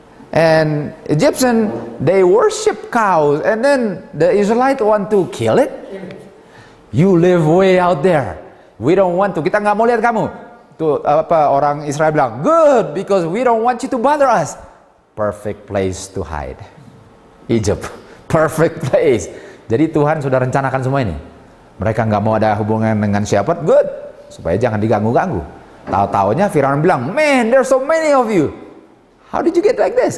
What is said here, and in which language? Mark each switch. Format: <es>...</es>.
<en>And Egyptian, they worship cows, and then the Israelite want to kill it. You live way out there. We don't want to.</en> <id>Kita nggak mau lihat kamu. Tuh orang Israel bilang,</id> <en>good, because we don't want you to bother us. Perfect place to hide. Egypt. Perfect place.</en> <id>Jadi Tuhan sudah rencanakan semua ini. Mereka nggak mau ada hubungan dengan shepherd, good, supaya jangan diganggu-ganggu. Tahu-taunya Firaun bilang,</id> <en>man, there's so many of you. How did you get like this?</en>